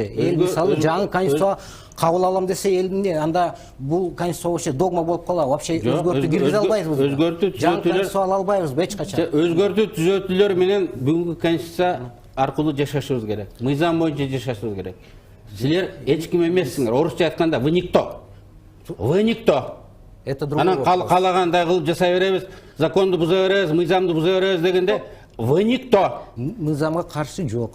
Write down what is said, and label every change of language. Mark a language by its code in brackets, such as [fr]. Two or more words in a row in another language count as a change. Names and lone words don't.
[ky] Эл мисалы жаңы конституция кабыл алам десе элдин анда бул конституция вообще догма болуп калат. Вообще өзгөртүү киргизе албайбыз. Өзгөртүү түзөтүүлөр Өзгөртүү түзөтүүлөр менен бүгүнкү конституция аркылуу жашашыбыз керек. Мыйзам боюнча жашашыбыз керек. Силер эч ким эмессиңер. Орусча айтканда [ru] вы никто. Вы никто. Это другой вопрос. [ky] Анан калагандай кылып жасай беребиз, законду буза беребиз, мыйзамды буза беребиз дегенде [ru] вы никто. [ky] Мыйзамга каршы жок.